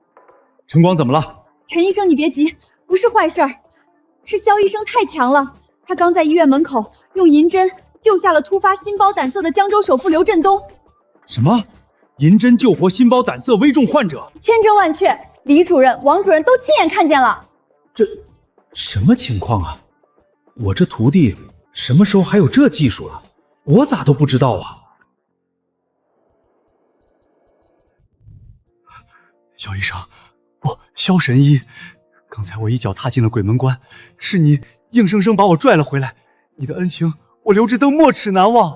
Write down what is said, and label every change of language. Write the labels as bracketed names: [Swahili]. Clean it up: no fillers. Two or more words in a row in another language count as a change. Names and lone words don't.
[Chinese] 晨光怎麼了？陳醫生，你別急，不是壞事兒，是蕭醫生太強了， 他剛在醫院門口用銀針救下了突發心包膽塞的江州首富劉振東。什麼？銀針救活心包膽塞危重患者？千真萬確，李主任、王主任都親眼看見了。這什麼情況啊？我這徒弟什麼時候還有這技術了？我咋都不知道啊！肖醫生，不，肖神医，刚才我一脚踏进了鬼门關，是你硬生生把我拽了回来，你的恩情我刘志登没齿难忘。